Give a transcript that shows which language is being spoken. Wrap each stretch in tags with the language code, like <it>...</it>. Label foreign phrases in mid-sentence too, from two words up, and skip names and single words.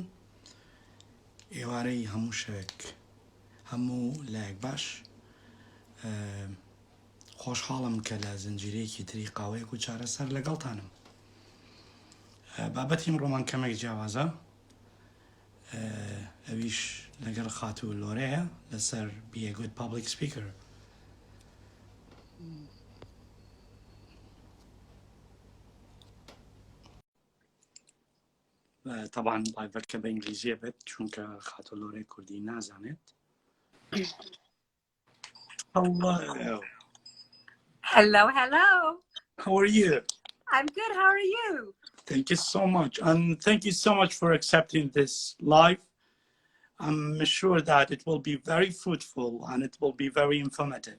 <ckb>ئێوارەی هەموو شەوێک هەموو لایەک باش. خۆشحاڵم کە لە زنجیرەیەکی تری قاوەیەک و چارەسەر لەگەڵتانم. بابەتی ئەمڕۆمان کەمێک جیاوازە. ئەویش لەگەڵ خاتوو لۆرەیە لەسەر</ckb> <en>be a good public speaker.</en> <ckb>طبعا لايڤەکە بە ئینگلیزیە بێت چونکە خاتوو لۆرەی کوردی نازانێت.</ckb> <en>Hello. Hello. How are you? I'm good. How are you? Thank you so much. And thank you so much for accepting this live. I'm sure that it will be very fruitful and it will be very informative.</en>